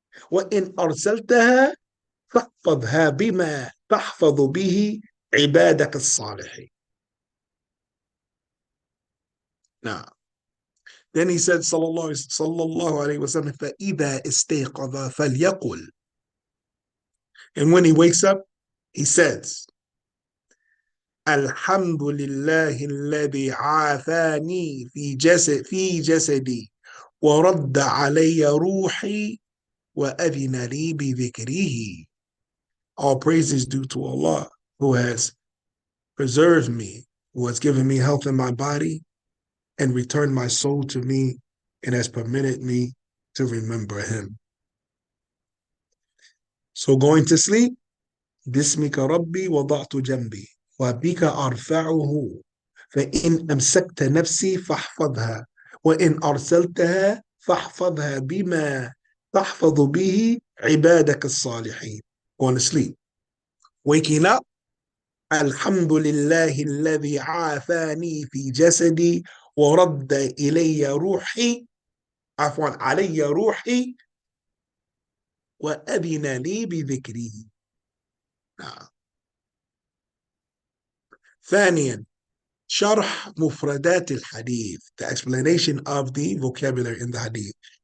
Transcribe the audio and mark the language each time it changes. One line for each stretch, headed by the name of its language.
Arabic: وَإِنْ أَرْسَلْتَهَا فَاحْفَظْهَا بِمَا تَحْفَظُ بِهِ عِبَادَكَ الصَّالِحِينَ.
English: Now, then he said, sallallahu alayhi wa sallam,
Arabic: فَإِذَا اسْتَيْقَظَ فَلْيَقُلْ.
English: And when he wakes up, he says,
Arabic: الحمد لله الذي عافاني في جسدي ورد علي روحي وأذن لي بذكره.
English: All praise is due to Allah, who has preserved me, who has given me health in my body, and returned my soul to me, and has permitted me to remember him. So going to sleep,
Arabic: باسمك ربي وضعت جنبي وبك أرفعه فإن أمسكت نفسي فاحفظها وإن أرسلتها فاحفظها بما تحفظ به عبادك الصالحين.
English: Going to sleep. Waking up,
Arabic: الحمد لله الذي عافاني في جسدي ورد إلي روحي عفوا علي روحي وأذن لي بذكره. ثانيا شرح مفردات الحديث,
English: the explanation of the vocabulary in the hadith.